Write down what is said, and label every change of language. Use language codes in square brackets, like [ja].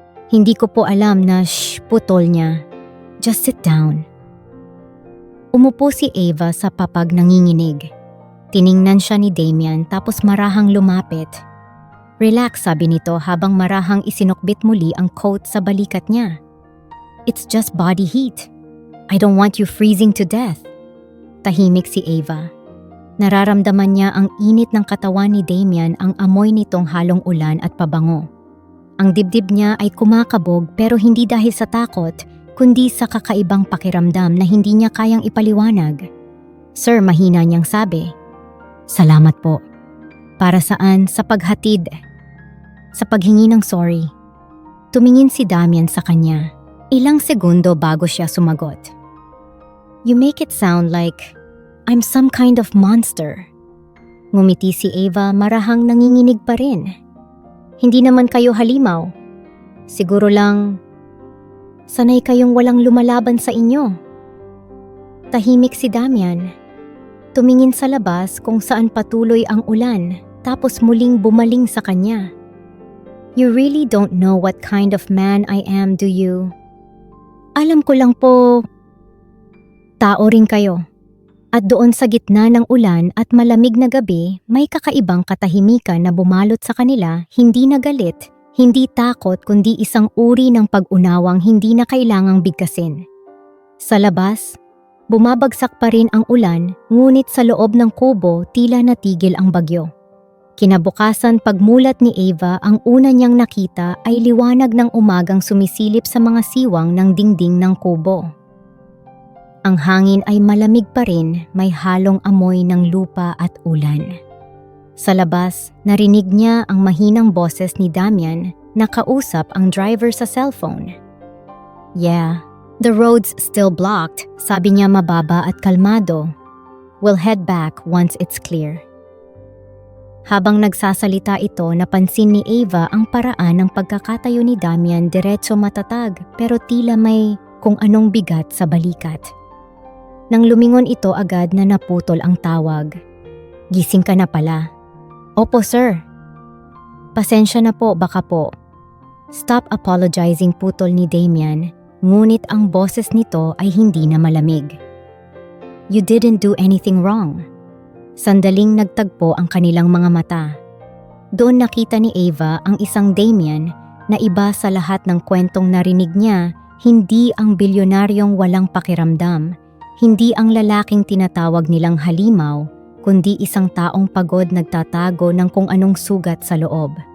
[tl] Hindi ko po alam na putol niya. [en] Just sit down. [tl] Umupo si Ava sa papag nanginginig. Tiningnan siya ni Damian tapos marahang lumapit. Relax, sabi nito habang marahang isinukbit muli ang coat sa balikat niya. [en] It's just body heat. I don't want you freezing to death. [tl] Tahimik si Ava. Nararamdaman niya ang init ng katawan ni Damian, ang amoy nitong halong ulan at pabango. Ang dibdib niya ay kumakabog pero hindi dahil sa takot, kundi sa kakaibang pakiramdam na hindi niya kayang ipaliwanag. Sir, mahina niyang sabi. Salamat po. Para saan? Sa paghatid. Sa paghingi ng sorry. Tumingin si Damian sa kanya. Ilang segundo bago siya sumagot. [en] You make it sound like I'm some kind of monster. [tl] Ngumiti si Ava, marahang nanginginig pa rin. Hindi naman kayo halimaw. Siguro lang sanay kayong walang lumalaban sa inyo. Tahimik si Damian. Tumingin sa labas kung saan patuloy ang ulan, tapos muling bumaling sa kanya. [en] You really don't know what kind of man I am, do you? [tl] Alam ko lang po, tao rin kayo. At doon sa gitna ng ulan at malamig na gabi, may kakaibang katahimikan na bumalot sa kanila, hindi na galit, hindi takot kundi isang uri ng pag-unawang hindi na kailangang bigkasin. Sa labas, bumabagsak pa rin ang ulan, ngunit sa loob ng kubo tila natigil ang bagyo. Kinabukasan, pagmulat ni Ava, ang una niyang nakita ay liwanag ng umagang sumisilip sa mga siwang ng dingding ng kubo. Ang hangin ay malamig pa rin, may halong amoy ng lupa at ulan. Sa labas, narinig niya ang mahinang boses ni Damian na kausap ang driver sa cellphone. [en] Yeah, the road's still blocked, [tl] sabi niya mababa at kalmado. [en] We'll head back once it's clear. [tl] Habang nagsasalita ito, napansin ni Ava ang paraan ng pagkakatayo ni Damian, diretso matatag pero tila may kung anong bigat sa balikat. Nang lumingon ito agad na naputol ang tawag. Gising ka na pala. Opo sir. Pasensya na po, baka po. [en] Stop apologizing, [tl] putol ni Damian, ngunit ang boses nito ay hindi na malamig. [en] You didn't do anything wrong. [tl] Sandaling nagtagpo ang kanilang mga mata. Doon nakita ni Ava ang isang Damian na iba sa lahat ng kwentong narinig niya, hindi ang bilyonaryong walang pakiramdam. Hindi ang lalaking tinatawag nilang halimaw, kundi isang taong pagod nagtatago ng kung anong sugat sa loob.